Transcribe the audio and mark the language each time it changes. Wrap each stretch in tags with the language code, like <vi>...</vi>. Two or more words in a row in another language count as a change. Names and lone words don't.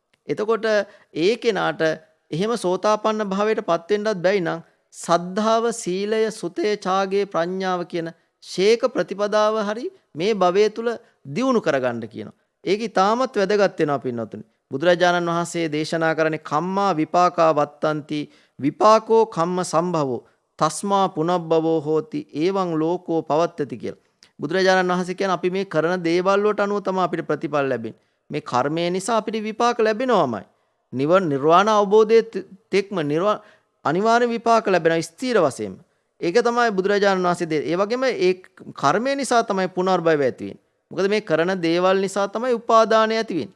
<si>එතකොට ඒ කෙනාට එහෙම සෝතාපන්න භාවයට පත් වෙන්නත් බැයි නම් සද්ධාව, සීලය, සුතය, ඡාගය, ප්‍රඥාව කියන ශේක ප්‍රතිපදාව හරි මේ භවයේ තුල දියුණු කරගන්න කියනවා. ඒක ඊටමත් වැදගත් වෙනවා පින්වතුනි. බුදුරජාණන් වහන්සේ දේශනා කරන්නේ</si> <pi>කම්මා විපාකා වත්තන්ති විපාකෝ කම්ම සම්භවෝ තස්මා පුනබ්බවෝ හෝති එවං ලෝකෝ පවත්තති</pi> <si>කියලා. බුදුරජාණන් වහන්සේ කියන්නේ අපි මේ කරන දේවල් වලට අනුව තමයි අපිට ප්‍රතිඵල ලැබෙන්නේ. මේ කර්මය නිසා අපිට විපාක ලැබෙනවමයි. නිර්වාණ අවබෝධයේ තෙක්ම අනිවාර්ය විපාක ලැබෙනවා ස්ථීර වශයෙන්ම. ඒක තමයි බුදුරජාණන් වහන්සේ දෙන්නේ. ඒ වගේම ඒ කර්මය නිසා තමයි පුනර්භවය ඇති වෙන්නේ. මොකද මේ කරන දේවල් නිසා තමයි උපාදානය ඇති වෙන්නේ.</si>